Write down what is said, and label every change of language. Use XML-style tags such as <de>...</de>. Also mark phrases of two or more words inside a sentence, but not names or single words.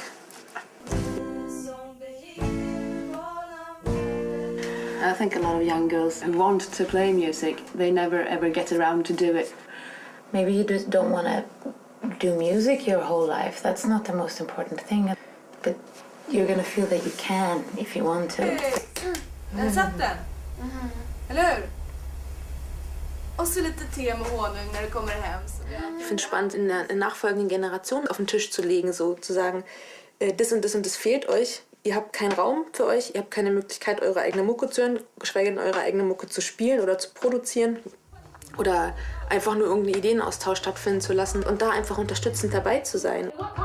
<en>I think a lot of young girls who want to play music, they never ever get around to do it. Maybe you just don't want to do music your whole life. That's not the most important thing. But you're gonna feel that you can if you want to.</en> <sv>Där satt den! Eller hur? Och så lite te med honung när det kommer hem.</sv> <de>Ich finde es spannend, in der nachfolgenden Generation auf den Tisch zu legen, so zu sagen, das und das und das fehlt euch. Ihr habt keinen Raum für euch, ihr habt keine Möglichkeit, eure eigene Mucke zu hören, geschweige denn eure eigene Mucke zu spielen oder zu produzieren. Oder einfach nur irgendeinen Ideenaustausch stattfinden zu lassen und da einfach unterstützend dabei zu sein.</de>